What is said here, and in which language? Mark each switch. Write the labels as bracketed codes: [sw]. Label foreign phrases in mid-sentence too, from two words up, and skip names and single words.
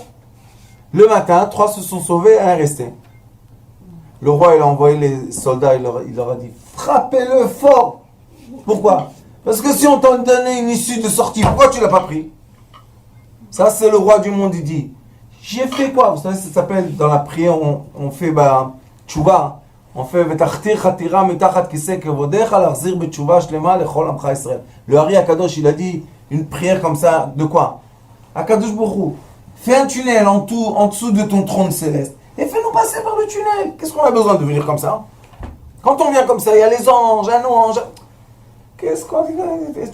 [fr] Le matin, 3 se sont sauvés, un est resté. Le roi, il a envoyé les soldats, il leur a dit, frappez-le fort. Pourquoi? Parce que si on t'a donné une issue de sortie, pourquoi tu l'as pas pris? Ça, c'est le roi du monde, il dit. J'ai fait quoi? Vous savez, ça s'appelle, dans la prière, on fait tchouva. On fait [he] ותחתור חתירה מתחת כסא כבודך להחזיר בתשובה שלמה לכל עמך ישראל. [fr] Le Hari Akadosh, il a dit une prière comme ça, de quoi? [he] הקדוש ברוך הוא, [fr] fais un tunnel en dessous de ton trône céleste et fais-nous passer par le tunnel. Qu'est-ce qu'on a besoin de venir comme ça? Quand on vient comme ça, il y a les anges, un ange. Qu'est-ce qu'on dit?